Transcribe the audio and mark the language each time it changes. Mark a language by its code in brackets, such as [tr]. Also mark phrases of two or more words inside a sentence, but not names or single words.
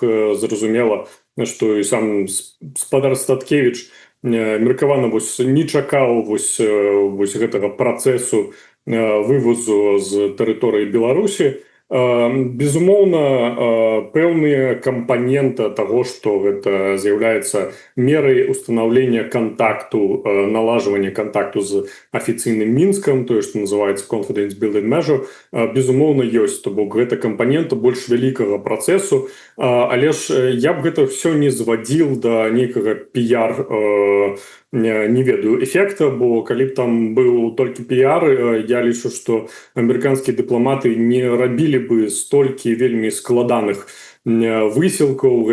[be] Зразумела, што і сам спадар Статкевіч меркавана не чакаў вось гэтага працэсу вывозу з тэрыторыі Беларусі. Безумоўна, пэўныя кампаненты таго, што гэта з'яўляецца мерай устанаўлення кантакту, налажвання кантакту з афіцыйным Мінскам, тое, што называецца [en] confidence building measure, [be] безумоўна, ёсць. То бок гэта кампаненты больш вялікага працэсу, але ж я б гэта ўсё не звадзіў да нейкага піяр, не ведаю, эфекта, бо калі б там быў толькі піяр, я лічу, што амерыканскія дыпламаты не рабілі бы столькі вельмі складаных высілкаў.